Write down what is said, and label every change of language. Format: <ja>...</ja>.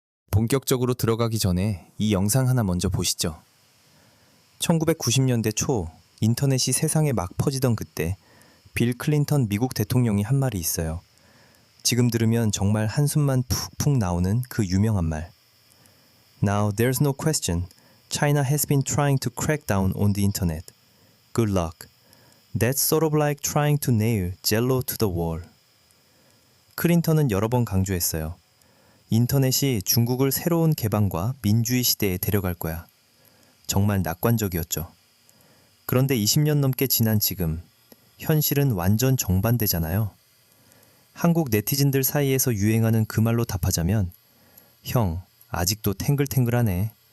<ko>본격적으로 들어가기 전에 이 영상 하나 먼저 보시죠. 1990년대 초 인터넷이 세상에 막 퍼지던 그때 빌 클린턴 미국 대통령이 한 말이 있어요. 지금 들으면 정말 한숨만 푹푹 나오는 그 유명한 말.</ko> <en>Now there's no question. China has been trying to crack down on the internet. Good luck. That's sort of like trying to nail Jello to the wall.</en> <ko>클린턴은 여러 번 강조했어요. 인터넷이 중국을 새로운 개방과 민주의 시대에 데려갈 거야. 정말 낙관적이었죠. 그런데 20년 넘게 지난 지금, 현실은 완전 정반대잖아요. 한국 네티즌들 사이에서 유행하는 그 말로 답하자면, 형, 아직도 탱글탱글하네.</ko>